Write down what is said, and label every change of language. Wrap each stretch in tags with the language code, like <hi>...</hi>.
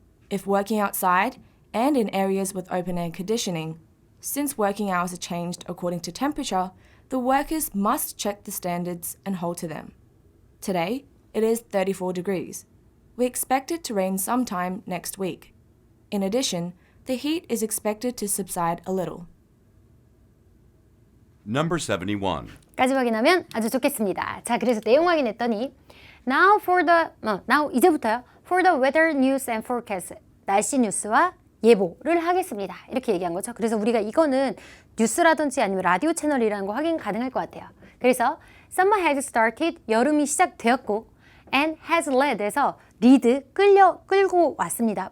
<en>If working outside and in areas with open air conditioning, since working hours are changed according to temperature, the workers must check the standards and hold to them. Today, it is 34 degrees. We expect it to rain sometime next week. In addition, the heat is expected to subside a little. Number 71.</en> <ko>까지 확인하면 아주 좋겠습니다. 자, 그래서 내용 확인했더니 now 이제부터요.</ko> <en>For the weather news and forecast.</en> <ko>날씨 뉴스와 예보를 하겠습니다. 이렇게 얘기한 거죠. 그래서 우리가 이거는 뉴스라든지 아니면 라디오 채널이라는 거 확인 가능할 것 같아요.</ko> <en>그래서 summer has started.</en> <ko>여름이 시작되었고</ko> <en>and has led</en> <ko>에서 끌고 왔습니다.</ko>